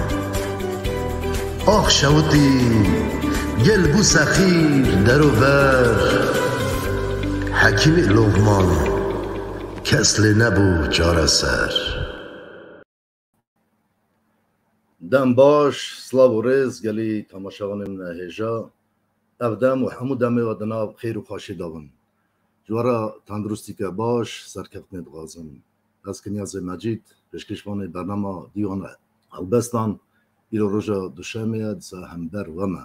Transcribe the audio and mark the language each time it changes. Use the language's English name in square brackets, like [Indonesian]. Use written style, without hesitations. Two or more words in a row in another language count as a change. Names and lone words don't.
[Kurdish] ئاخ شەوتی گەل بوو سەخیر دەروبەر حەکیمی لۆغمان کەس لێ نەبوو چارەسەر دەم باش سلااو و ڕێز گەلی تەماشاوانên هێژا ev dem û hemû demê ve di nav xêr û xweşî de bin. Ji were tenduristîke baş serkeftinê dixwazim. Ez Kinyazê Mecîd pêşkêşvanê bernama Dîwana Helbestan îro roja duşemê ye di ser hember we me.